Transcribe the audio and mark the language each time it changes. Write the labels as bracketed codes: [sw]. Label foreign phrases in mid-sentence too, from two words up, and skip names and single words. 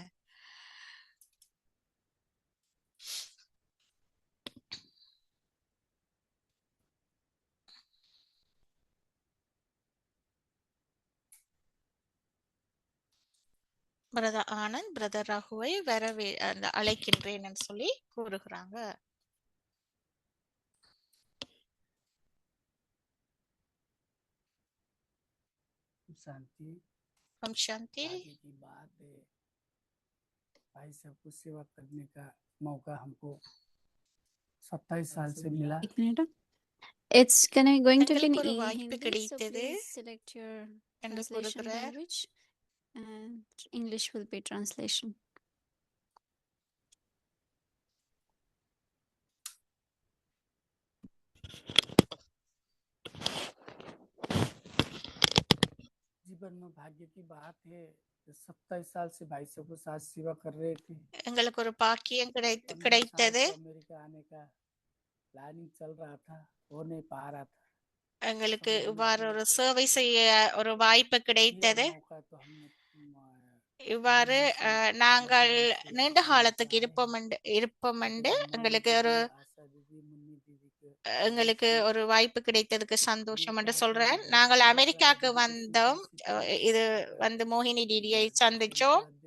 [ta] பிரதர் ஆனந்த் பிரதர் ரகுவை அழைக்கின்றேன் சொல்லி கூறுகிறாங்க. [hi] शांति [ta] ஓம் சாந்தி. [hi] आगे की बात है, भाई साहब को सेवा करने का मौका हमको 27 साल से मिला. एक मिनट. [en] It's going to be in [ta] எங்களுக்கு ஒரு வாய்ப்பு [en] Hindi, so [ta] கிடைத்தது [en] please select your [ta] என்று [en] translation [ta] கூறுகிறார். [en] language and English will be translation. [hi] जीवन में भाग्य की बात है, 27 साल से भाई साहब को साथ सेवा कर रहे थे. [ta] எங்களுக்கு ஒரு பாக்கியம் [hi] और मेरे साथ [ta] கிடைத்தது. [hi] को अमेरिका आने का प्लानिंग चल रहा था, हो नहीं पा रहा था. [ta] எங்களுக்கு இவ்வாறு ஒரு சேவை செய்ய ஒரு வாய்ப்பு கிடைத்தது. [hi] यह मौका तो हम [ta] இவ்வாறு நாங்கள் நீண்ட காலத்துக்கு இருப்போம் என்று எங்களுக்கு ஒரு வாய்ப்பு கிடைத்ததுக்கு சந்தோஷம் என்று சொல்றேன். நாங்கள் அமெரிக்காவுக்கு வந்தோம். இது வந்து மோகினி டிடியை சந்திச்சோம்.